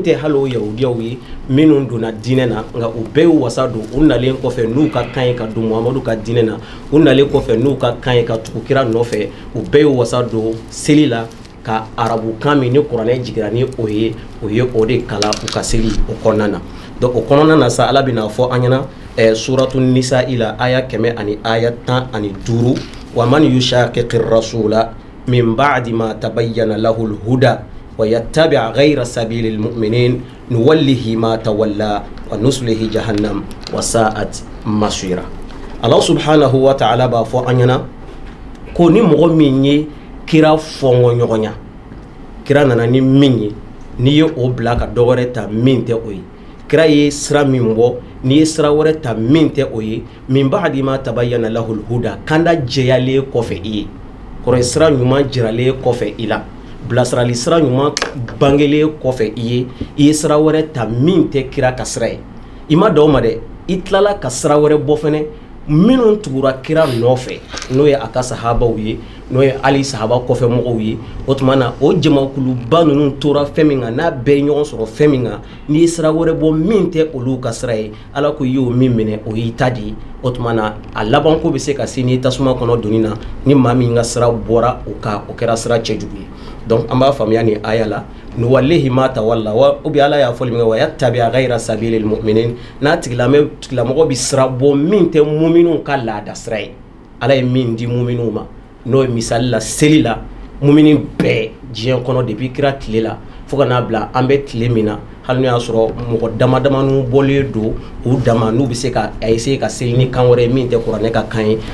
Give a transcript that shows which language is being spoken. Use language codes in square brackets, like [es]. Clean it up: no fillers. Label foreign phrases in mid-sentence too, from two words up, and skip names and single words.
[bm] tɛ hali o yahudiyaw ye minnu donna diinɛ na nka u bɛɛ y'u wasa don u nalen kɔfɛ n'u ka kan ye ka don muhamadu ka diinɛ na u nalen kɔfɛ n'u ka kan ye ka tugu kira nɔfɛ u bɛɛ y'u wasa don seli la ka arabu kan min ni kuranɛ jigira ni o ye o de kala u ka seli o kɔnɔna na donc o kɔnɔna na sa ala bɛna fɔ an ɲɛna suratu nisa ila aya 100 ani aya 15 [ar] ومن يشاقق الرسول من بعد ما تبين له الهدى ويتبع غير سبيل المؤمنين نوله ما تولى ونصله جهنم وساءت مصيرا. الله سبحانه وتعالى [bm] b'a fɔ an ɲɛna ko ni mɔgɔ min ye kira fɔngɔ ɲɔgɔn ya kira nana ni min ye n'i ye o bila ka dɔ wɛrɛ ta min tɛ o ye kira ye sira min bɔ n'i ye sira wɛrɛ ta min tɛ o ye [ar] من بعد ما تبين له الهدى [bm] kanda jɛyalen kɔfɛ i ye kɔrɔ sira ɲuman jiralen kɔfɛ i la bilasirali sira ɲuman bangelen kɔfɛ i ye sira wɛrɛ ta min tɛ kira ka sira ye i ma da o ma dɛ i tilala ka sira wɛrɛ bɔ fɛnɛ minnu tugura kira nɔfɛ n'o ye a ka sahabaw ye n'o ye ali sahaba kɔfɛ mɔgɔw ye o tuma na o jamakuluba ninnu tora fɛn min kan n'a bɛɛ ye ɲɔgɔn sɔrɔ fɛn min kan n'i ye sira wɛrɛ bɔ min tɛ olu ka sira ye ala ko i y'o min minɛ o y'i ta de ye o tuma na a labanko bɛ se ka se n'i tasuma kɔnɔ donni na ni maa min ka sira bɔra o kɛra sira cɛjugu ye donc an b'a faamuya nin aya la [ar] نوله ما تولى [bm] wa [fr] ou bien [bm] ala y'a fɔli min kɛ [ar] ويتبع غير سبيل المؤمنين [bm] n'a tigilamɔgɔ bɛ sira bɔ min tɛ muminunw ka laada sira ye ala ye min di muminunw ma n'o ye misali la seli la mumini bɛɛ diɲɛ kɔnɔ depuis kira tile la fo ka n'a bila an bɛ tile min na hali n'o y'a sɔrɔ mɔgɔ damadamani bɔlen don u dama n'u bɛ se ka essayer ka seli ni kan wɛrɛ min tɛ kuranɛ ka kan ye